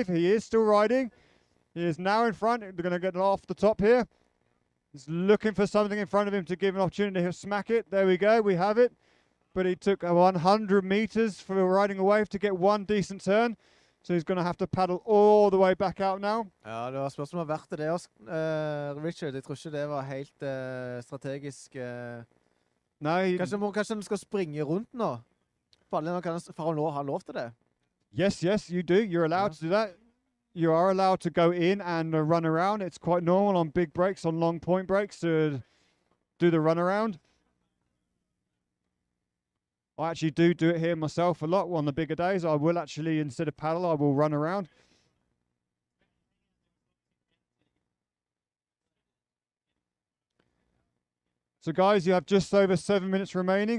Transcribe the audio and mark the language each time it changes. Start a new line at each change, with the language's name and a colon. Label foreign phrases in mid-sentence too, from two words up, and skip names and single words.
English: He is still riding. He is now in front. They're going to get off the top here. He's looking for something in front of him to give an opportunity to smack it. There we go. We have it. But he took 100 meters for riding a wave to get one decent turn. So he's going to have to paddle all the way back out now.
Norwegian: Ja, det var spørsmål om verdt det også, Richard. Jeg tror ikke det var helt strategisk.
English: No,
Norwegian: Kanskje han skal springe rundt nå? For han nå har lov til det?
English: Yes, you do. You're allowed to do that. You are allowed to go in and run around. It's quite normal on big breaks, on long point breaks, to do the run around. I actually do it here myself a lot on the bigger days. I will actually, instead of paddle, I will run around. So guys, you have just over 7 minutes remaining.